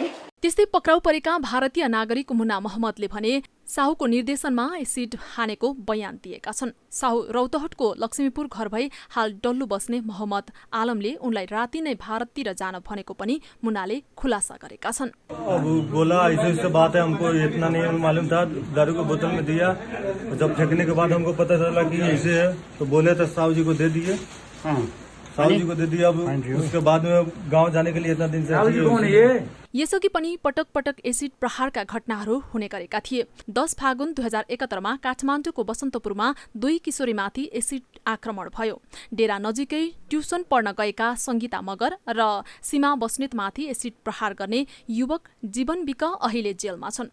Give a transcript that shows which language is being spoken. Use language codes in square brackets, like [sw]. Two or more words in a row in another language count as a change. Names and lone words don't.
[ne] त्यस्तै पक्राउ परेका भारतीय नागरिक मुन्ना मोहम्मदले भने साहुको निर्देशनमा एसिड हानेको बयान दिएका छन्। साहु रौतहटको लक्ष्मीपुर घर भई हाल डल्लु बस्ने मोहम्मद आलमले उनलाई राति नै भारततिर जान भनेको पनि मुन्नाले खुलासा गरेका छन्। [hi] अब बोला ऐसे बात है, हमको इतना नहीं मालूम था। दारू को बोतल में दिया, जब फेंकने के बाद हमको पता चला कि ऐसे है तो बोले तो साहु जी को दे दिए। साहु जी को दे दिया। अब उसके बाद में गाँव जाने के लिए इतना दिन से [ne] यसअघि पनि पटक पटक एसिड प्रहारका घटनाहरू हुने गरेका थिए। 10 फागुन 2071 मा काठमाडौँको बसन्तपुरमा 2 किशोरीमाथि एसिड आक्रमण भयो। डेरा नजिकै ट्युसन पढ्न गएका सङ्गीता मगर र सीमा बस्नेतमाथि एसिड प्रहार गर्ने युवक जीवन विक अहिले जेलमा छन्।